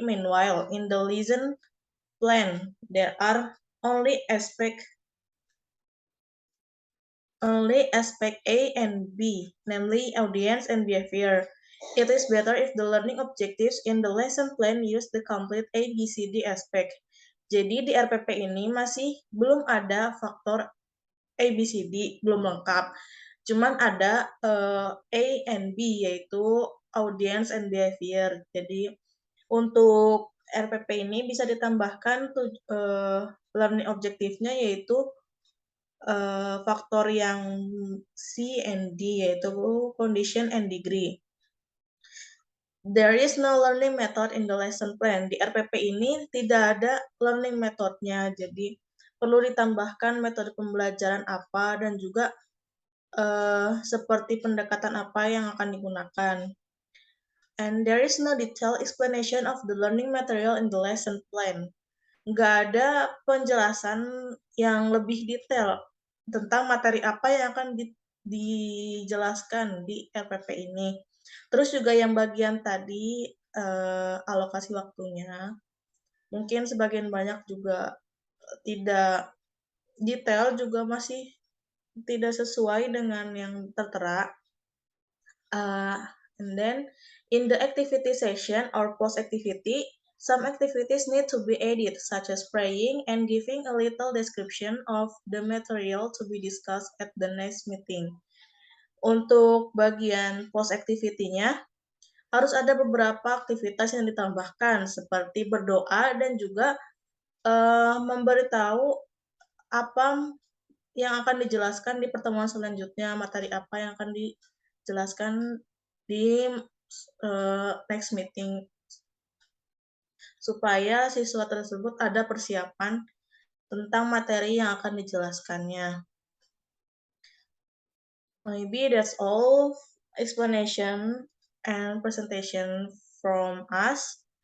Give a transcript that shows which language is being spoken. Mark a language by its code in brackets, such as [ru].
[en] Meanwhile, in the lesson plan, there are only aspect A and B, namely audience and behavior. It is better if the learning objectives in the lesson plan use the complete ABCD aspect. [id] Jadi di RPP ini masih belum ada faktor ABCD, belum lengkap. Cuman ada A and B, yaitu [en] audience and behavior. [id] Jadi untuk RPP ini bisa ditambahkan learning objektifnya yaitu faktor yang C and D, yaitu [en] condition and degree. There is no learning method in the lesson plan. [id] Di RPP ini tidak ada learning methodnya, jadi perlu ditambahkan metode pembelajaran apa dan juga seperti pendekatan apa yang akan digunakan. [en] And there is no detailed explanation of the learning material in the lesson plan. [id] Nggak ada penjelasan yang lebih detail tentang materi apa yang akan dijelaskan di RPP ini. Terus juga yang bagian tadi alokasi waktunya, mungkin sebagian banyak juga tidak detail, juga masih tidak sesuai dengan yang tertera. [en] And then in the activity session or post-activity, some activities need to be added, such as praying and giving a little description of the material to be discussed at the next meeting. [id] Untuk bagian post-activity-nya, harus ada beberapa aktivitas yang ditambahkan, seperti berdoa dan juga memberitahu apa yang akan dijelaskan di pertemuan selanjutnya, materi apa yang akan dijelaskan di [en] next meeting, [id] supaya siswa tersebut ada persiapan tentang materi yang akan dijelaskannya. [en] Maybe that's all explanation and presentation from us.